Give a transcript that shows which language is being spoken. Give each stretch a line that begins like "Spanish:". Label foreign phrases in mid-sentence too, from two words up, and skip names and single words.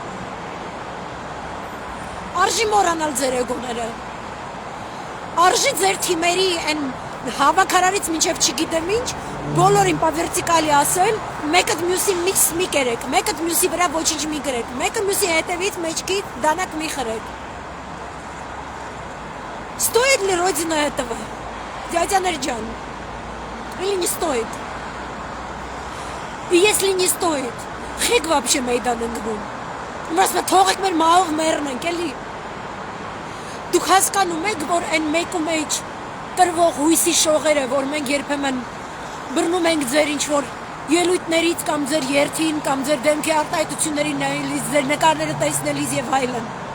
Armenian: Արժի մոռանալ ձեր էգոները։ Արժի ձեր թիմերի այն հավաքարարից մինչև չգիտեմ ինչ, բոլորին
Russian: по вертикали
Armenian: ասել, մեկը մյուսի միքս մի կերեք, մեկը մյուսի վրա ոչինչ մի գրեք, մեկը մյուսի հետևից մեջքի դանակ մի խրեք։
Russian: Стоит ли Родина этого? Дядя Нерджан? Или не стоит? И если не стоит,
Armenian: խեք вообще մեյդան ընկնում։ Մասնա թողեք մեր մահով մեռնենք, էլի։ Դուք հասկանում եք, որ այն մեկ ու մեջ տրվող հույսի շողերը, որ մենք երբեմն բռնում ենք ձեր ինչ-որ ելույթներից կամ ձեր երթին կամ ձեր դեմքի արտահայտությունների նայելիս, ձեր նկարները տեսնելիս եւ այլն։